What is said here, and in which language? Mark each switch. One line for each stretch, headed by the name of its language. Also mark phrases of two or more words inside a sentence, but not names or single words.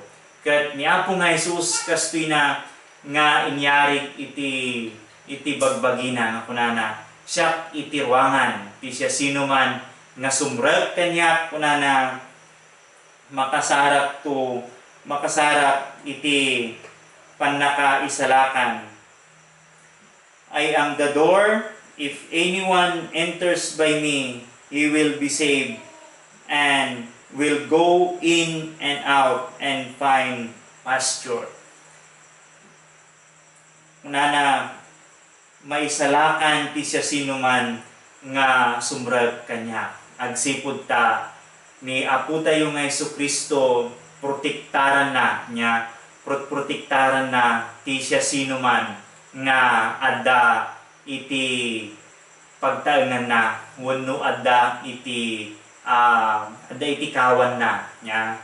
Iloko: Ket ni Apo nga Jesus kastoy na nga inyari iti bagbagina nga kunana, siya iti ruangan, ti siya sino man nga sumrek kanya kunana makasarak iti panakaisalakan.
English: I am the door. If anyone enters by me, he will be saved and will go in and out and find pasture.
Iloko: Kunana maisalakan ti siya sino man nga sumrek kanya. Agsipud ta ni Apo tayo nga Jesucristo, protektaran na niya, protektaran na ti siya sino man nga adda iti pagtaengan na, wenno adda iti kawan na niya.